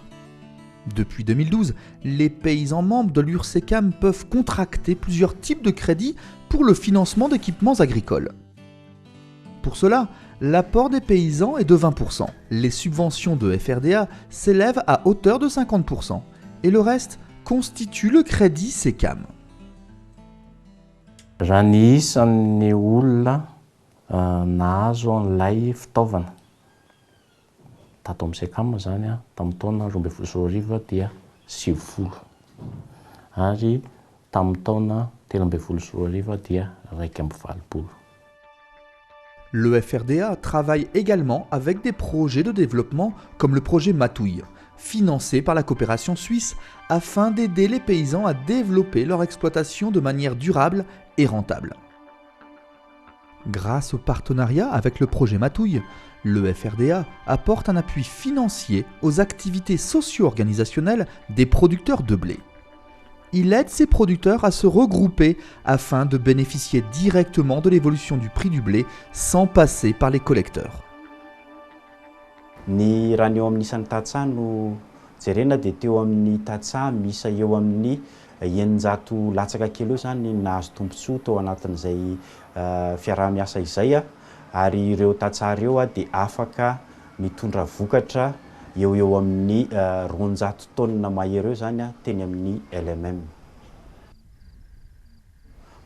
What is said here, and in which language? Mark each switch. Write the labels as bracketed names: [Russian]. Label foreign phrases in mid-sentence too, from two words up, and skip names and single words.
[French] Depuis 2012, les paysans membres de l'URSECAM peuvent contracter plusieurs types de crédits pour le financement d'équipements agricoles. Pour cela, l'apport des paysans est de 20%. Les subventions de FRDA s'élèvent à hauteur de 50% et le reste constitue le crédit SECAM. [Malagasy] Raha ny isan'ny olona nahazo an'ilay fitaovana tato amin'ny SECAM zany tamin'ny taona 2024 dia 9 ary tamin'ny taona 2024 dia 1,20. [French] Le FRDA travaille également avec des projets de développement comme le projet Matouille, financé par la coopération suisse afin d'aider les paysans à développer leur exploitation de manière durable et rentable. Grâce au partenariat avec le projet Matouille, le FRDA apporte un appui financier aux activités socio-organisationnelles des producteurs de blé. Il aide ces producteurs à se regrouper afin de bénéficier directement de l'évolution du prix du blé sans passer par les collecteurs. [Malagasy] Ny raha ny eo amin'ny isan'ny tatsaha no jerena dia teo amin'ny tatsaha misa eo amin'ny 900 latsaka kely eo zany nahazo tombontsoa tao anatin'izay fiaraha-miasa izay ary ireo tatsaha ireo dia afaka mitondra vokatra eo amin'ny 200 tonnes mahery eo zany teny amin'ny LMM.